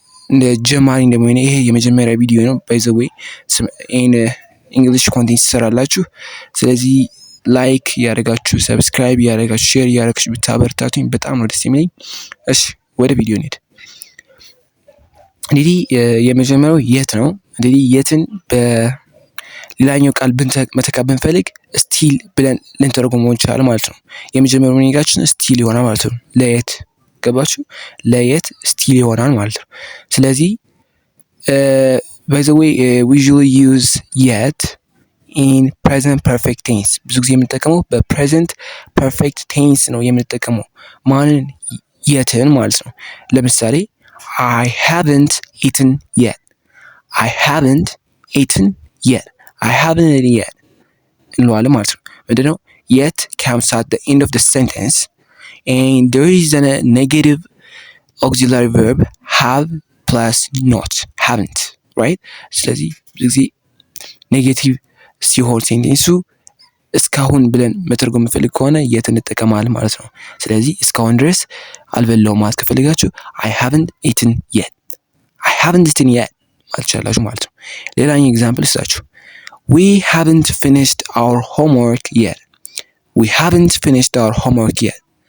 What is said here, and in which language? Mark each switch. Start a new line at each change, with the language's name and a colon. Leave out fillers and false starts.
Amharic: እንደ ጀማሪ እንደሆነ ይሄ የመጀመሪያ ቪዲዮ ነው።
English: ባይ ዘ ዌይ ኢን እንግሊሽ ኮንቴንት
Amharic: ትሰራላችሁ። ስለዚህ ላይክ ያደረጋችሁ፣ ሰብስክራይብ ያደረጋችሁ፣ ሼር ያደረጋችሁ ብታበረታቱኝ በጣም ነው ደስ የሚለኝ። እሺ ወደ ቪዲዮ እንሂድ። እንግዲህ የመጀመሪያው የት ነው። እንግዲህ የትን በሌላኛው ቃል መተካት ብንፈልግ ስቲል ብለን ልንተረጉመው እንችላለን ማለት ነው። የመጀመሪያው ሚኒንጋችን ስቲል ይሆናል ማለት ነው። ለየት ገባችሁ? ለየት ስቲል ይሆናል ማለት ነው። ስለዚህ
English: by the way we usually use yet in present perfect tense።
Amharic: ብዙ ጊዜ የምንጠቀመው በpresent perfect tense ነው የምንጠቀመው ማንን? የትን ማለት ነው። ለምሳሌ
English: I haven't eaten yet። I haven't eaten yet። I haven't eaten yet
Amharic: እንለዋለን ማለት ነው። ምንድነው?
English: yet comes at the end of the sentence and there is a negative auxiliary verb have plus not, haven't, right?
Amharic: ስለዚህ ብዙ ጊዜ ኔጌቲቭ ሲሆን ሴንቴንሱ እስካሁን ብለን መተርጎም የምፈልግ ከሆነ የት እንጠቀማለን ማለት ነው። ስለዚህ እስካሁን ድረስ አልበላሁም ማለት ከፈልጋችሁ
English: I haven't eaten yet፣
Amharic: I haven't eaten yet ማለት ትችላላችሁ ማለት ነው። ሌላኛው ኤግዛምፕል ልስጣችሁ።
English: We haven't finished our homework yet።
Amharic: We haven't finished our homework yet።